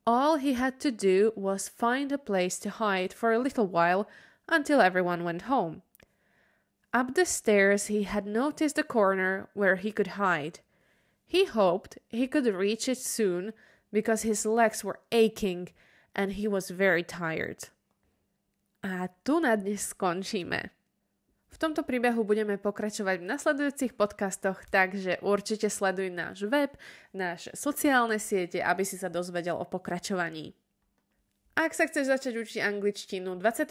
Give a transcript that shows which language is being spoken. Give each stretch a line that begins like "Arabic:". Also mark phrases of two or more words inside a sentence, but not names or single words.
English: All he had to do was find a place to hide for a little while until everyone went home. Up the stairs he had noticed a corner where he could hide. He hoped he could reach it soon because his legs were aching and he was very tired.
Slovak: A tu na dnes skončíme. V tomto príbehu budeme pokračovať v nasledujúcich podcastoch, takže určite sleduj náš web, naše sociálne siete, aby si sa dozvedel o pokračovaní. Ak sa chceš začať učiť angličtinu, 27.